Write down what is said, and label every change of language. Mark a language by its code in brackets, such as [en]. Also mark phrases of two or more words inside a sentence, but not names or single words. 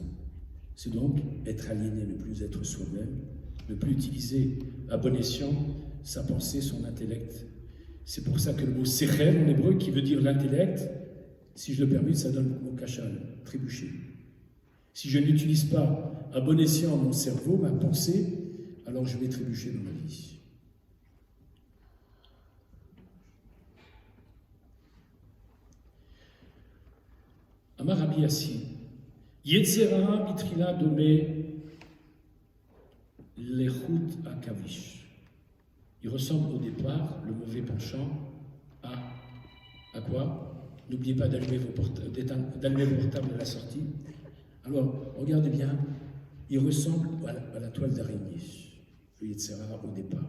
[fr] C'est donc être aliéné, ne plus être soi-même, ne plus utiliser à bon escient sa pensée, son intellect. C'est pour ça que le mot sechel en hébreu, qui veut dire l'intellect, si je le permets, ça donne le mot kachal, trébucher. Si je n'utilise pas à bon escient mon cerveau, ma pensée, alors je vais trébucher dans ma vie. [he] אמר רבי אסי יצרא בתחילה דומה לחוט עכביש. [fr] Il ressemble au départ, le mauvais penchant, à quoi? N'oubliez pas d'allumer vos portables à la sortie. Alors, regardez bien, il ressemble à la toile d'araignée, le [he] יצר הרע [fr] au départ.